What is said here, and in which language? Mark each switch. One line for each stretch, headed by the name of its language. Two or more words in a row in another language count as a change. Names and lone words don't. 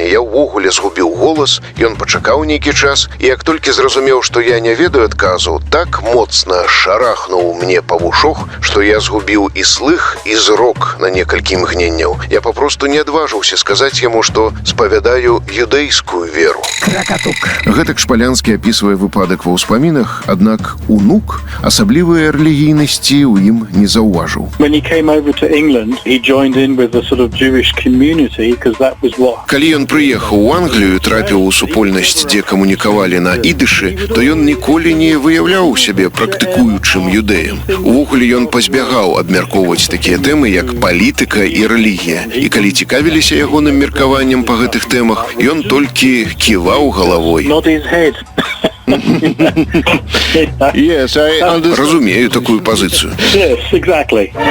Belarusian: Я ўвогуле згубіў голас, ён пачакаў нейкі час, і як толькі зразумеў, што я не ведаю адказу, так моцна шарахнуў мне па вушах, што я згубіў і слых, і зрок на некалькі імгненняў. Я папросту не адважыўся сказаць яму, што спавядаю юдэйскую веру. Кракатук. Гэтак Шпалянскі апісвае выпадак ва ўспамінах, аднак унук асаблівыя рэлігійнасці ў ім не заўважыў.
English: When he came over to England, he joined in with the sort of Jewish community, because that was what...
Belarusian: Калі ён прыехаў у Англію, трапіў у супольнасць, дзе камунікавалі на ідышы, то ён ніколі не выяўляў сябе практыкуючым юдэем. Увогуле ён пазбягаў абмяркоўваць такія тэмы, як палітыка і рэлігія. І калі цікавіліся ягоным меркаваннем па гэтых тэмах, ён толькі ківаў галавой. Разумею такую пазіцыю.
English: Yes, exactly.